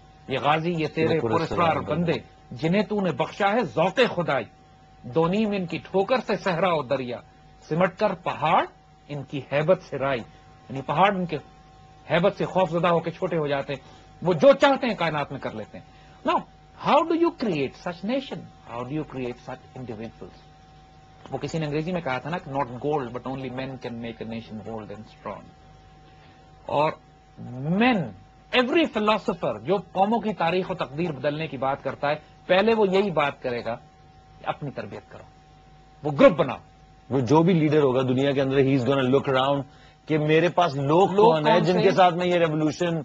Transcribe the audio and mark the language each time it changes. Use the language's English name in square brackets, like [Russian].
[Urdu] یہ غازی, یہ تیرے پراسرار بندے جنہیں تو نے بخشا ہے ذوق خدائی, دونیم ان کی ٹھوکر سے صحرا و دریا, سمٹ کر پہاڑ ان کی ہیبت سے رائی. یعنی پہاڑ ان کے ہیبت سے خوف زدہ ہو کے چھوٹے ہو جاتے ہیں, وہ جو چاہتے ہیں کائنات میں کر لیتے ہیں. [English] Now, how do you create such nation? How do you create such individuals? [Urdu] وہ کسی نے انگریزی میں کہا تھا نا کہ [English] not gold but only men can make a nation bold and strong. [Urdu] اور [English] men, every philosopher [Urdu] جو قوموں کی تاریخ و تقدیر بدلنے کی بات کرتا ہے, پہلے وہ یہی بات کرے گا کہ اپنی تربیت کرو, وہ گروپ بناؤ. وہ جو بھی لیڈر ہوگا دنیا کے اندر [English] ہی is gonna look around [Urdu] کہ میرے پاس لوگ کون ہیں جن کے ساتھ میں یہ ریولوشن.